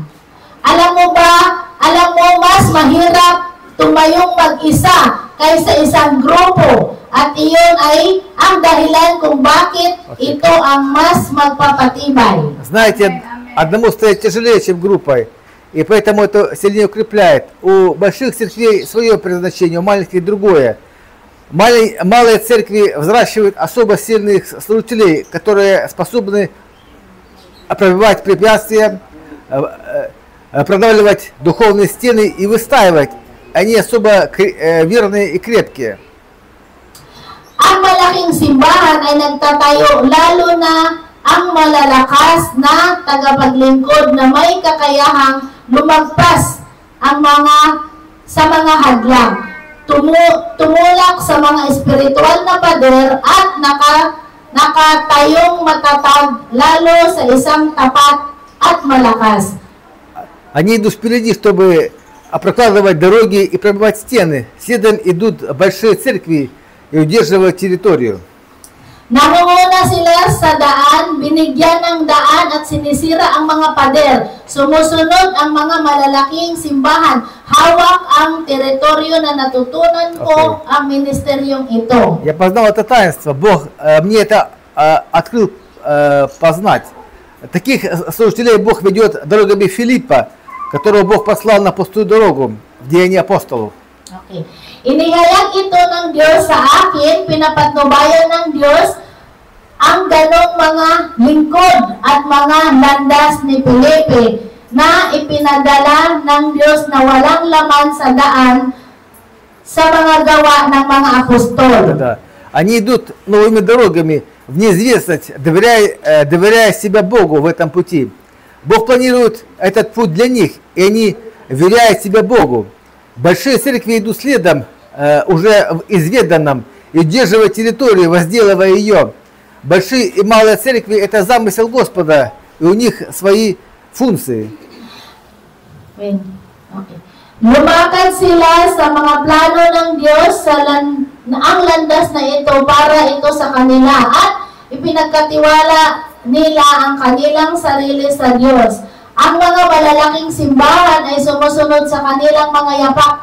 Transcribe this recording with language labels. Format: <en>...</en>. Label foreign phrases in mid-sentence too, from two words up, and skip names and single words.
<tl>Alam mo, mas mahirap tumayong mag-isa kaysa isang grupo. At iyon ay ang dahilan kung bakit ito ang mas magpapatibay.</tl> <ru>Знаете, одному стоять тяжелее, чем группой, и поэтому это сильнее укрепляет. У больших церквей свое предназначение, у маленьких другое. Малые церкви взращивают особо сильных служителей, которые способны пробивать препятствия, продавливать духовные стены и выстаивать. Они особо верные и крепкие.</ru> <tl>Ang malaking simbahan ay nagtatayo lalo na ang malalakas na tagapaglingkod na may kakayahang lumagpas ang sa mga hadlang, tumulak sa mga espiritual na pader at nakatayong matatag lalo sa isang tapat at malakas.</tl> <ru>Они идут впереди, чтобы прокладывать дороги и пробивать стены. Следом идут большие церкви и удерживают территорию.</ru> <tl>Nangunguna sila sa daan, binigyan ng daan at sinisira ang mga pader. Sumusunod ang mga malalaking simbahan. Hawak ang teritoryo na natutunan ko ang ministeryong ito.</tl> <ru>Я познал это таинство. Бог мне это открыл познать. Таких служителей Бог ведет дорогами Филиппа, которого Бог послал на пустую дорогу в Деянии апостолов. Okay.</ru> <tl>Inihayag ito ng Diyos sa akin, pinapatnubayan ng Diyos ang ganong mga lingkod at mga landas ni Felipe na ipinadala ng Diyos na walang laman sa daan sa mga gawa ng mga apostol.</tl> <ru>Да. Они идут новыми дорогами в неизвестность, доверяя себя Богу в этом пути. Бог планирует этот путь для них, и они веряют себя Богу. Большие церкви идут следом, уже в изведанном, и удерживая территорию, возделывая ее. Большие и малые церкви – это замысел Господа, и у них свои функции. Okay.</ru> <tl>Lumakad sila sa mga plano ng Diyos ang landas na ito para ito sa kanila at ipinagkatiwala nila ang kanilang sarili sa Diyos. Ang mga malalaking simbahan ay sumusunod sa kanilang mga yapak.</tl>